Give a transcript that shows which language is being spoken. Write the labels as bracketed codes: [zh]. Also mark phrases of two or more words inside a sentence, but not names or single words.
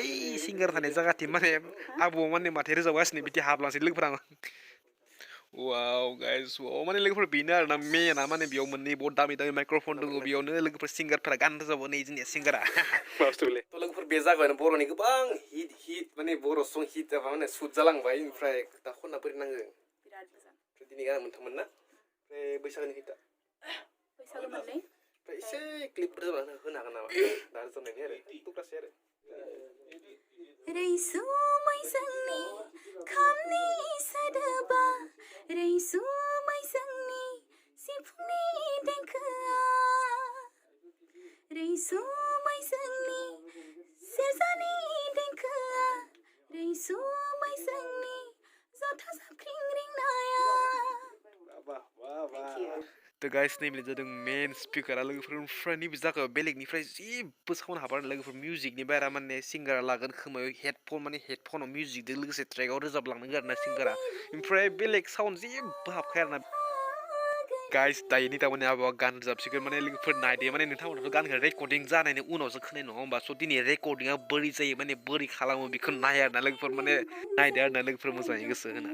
[brx] सिंगार थानाय जायगाथिं माने आबौ माने माथो रोजाबगासिनो बिदि हाबलांसै लोगोफोरा वाव गाइस वाव माने लोगोफोर बेनो आरोना मेना माने बेयाव मोननै बहुत दामि माइक्र'फन दङ बेयावनो लोगोफोर सिंगारफोरा गान रोजाबो नै जोंनिया सिंगारा थ' लोगोफोर बे जागायावनो बर'नि गोबां हिट माने बर' सं हिट जाबा माने सुट जालांबाय ओमफ्राय दा खनना बोरै नाङो दिनै गाना मोनथाममोन ना ओमफ्राय बैसागोनि हिटआ ओमफ्राय एसे क्लिपफोर होनो हागोन नामा दा रोजाबनायनि आरो टुक्रासे आरो Rei sangni khamni sadaba Rei sangni sifungni denkha Rei sangni serzani denkha Rei sangni zotha sapkring ring naya थ' गाइस नैबे जादों मेन स्पिकारा लोगोफोर ओमफ्राय नैबे जायगायाव बेलेगनिफ्राय जेबो साउन्ड हाबा लोगोफोर मिउजिकनि बाहेरा माने सिंगारा लागोन खोमायाव हेडफन माने हेडफनाव मिउजिकजों लोगोसे ट्रेकआव रोजाबलांनांगोन आरोना सिंगारा ओमफ्राय बेलेग साउन्ड जेबो हाबखाया आरोना guys दायो नितामनि आबौआ गान रोजाबसिगोन माने लोगोफोर नायदो माने नोंथांमोनथ' गानखौ रेकर्डिं जानायनि उनावसो खोनाय नङा होमबा स' दिनै रेकर्डिंआ बोरै जायो माने बोरै खालामो बेखौ नाय आरोना लोगोफोर माने नायदो आरोना लोगोफोर मोजाङै गोसो होना